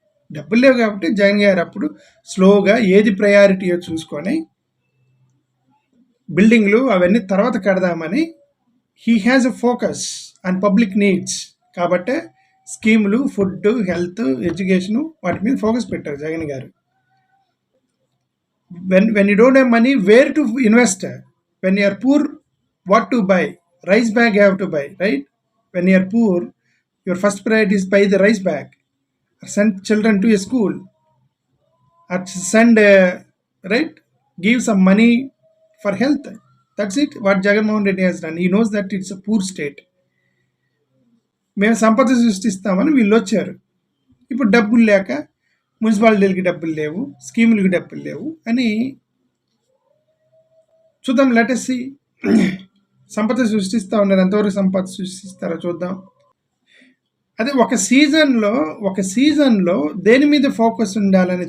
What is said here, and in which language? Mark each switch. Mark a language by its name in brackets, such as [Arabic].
[Telugu] డబ్బులు లేవు కాబట్టి జగన్ గారు అప్పుడు స్లోగా ఏది ప్రయారిటీయో చూసుకొని బిల్డింగ్లు అవన్నీ తర్వాత కడదామని [English] He has a focus on public needs. [Telugu] కాబట్టి స్కీములు, ఫుడ్, హెల్త్, ఎడ్యుకేషను వాటి మీద ఫోకస్ పెట్టారు జగన్ గారు. [English] when you don't have money, where to invest? When you are poor, what to buy? Rice bag you have to buy, right? When you are poor, your first priority is buy the rice bag, or send children to a school, or send right, give some money for health. That's it, what Jagan Mohan Reddy has done. He knows that it's a poor state. [Telugu] మేము సంపద సృష్టిస్తామని వీళ్ళు వచ్చారు. ఇప్పుడు డబ్బులు లేక మున్సిపాలిటీలకి డబ్బులు లేవు, స్కీములకి డబ్బులు లేవు అని చూద్దాం. [English] Let us see. [Telugu] సంపద సృష్టిస్తూ ఉన్నారు, ఎంతవరకు సంపద సృష్టిస్తారో చూద్దాం. అదే ఒక సీజన్లో దేని మీద ఫోకస్ ఉండాలని.